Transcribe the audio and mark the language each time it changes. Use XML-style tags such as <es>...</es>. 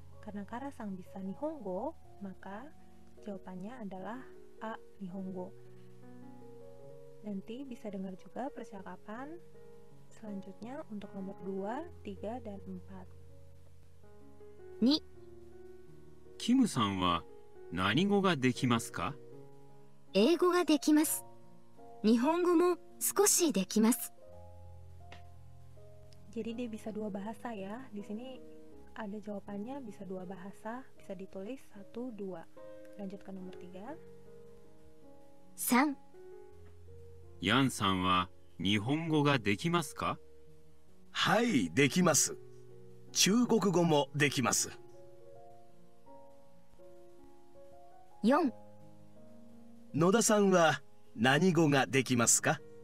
<id>Karena Kara-sang bisa Nihongo, maka jawabannya adalah A, Nihongo. Nanti bisa dengar juga percakapan selanjutnya untuk nomor 2, 3, dan 4.</id> <ja>2、キムさんは何語ができますか？英語ができます。日本語も少しできます。</ja> <id>Jadi dia bisa 2 bahasa ya. Di sini ada jawabannya bisa 2 bahasa, bisa ditulis 1, 2. Lanjut ke nomor 3.</id> <ja>3、ヤンさんは日本語ができますか？はい、できます。中国語もできます。 4、野田さんは何語ができますか？</ja>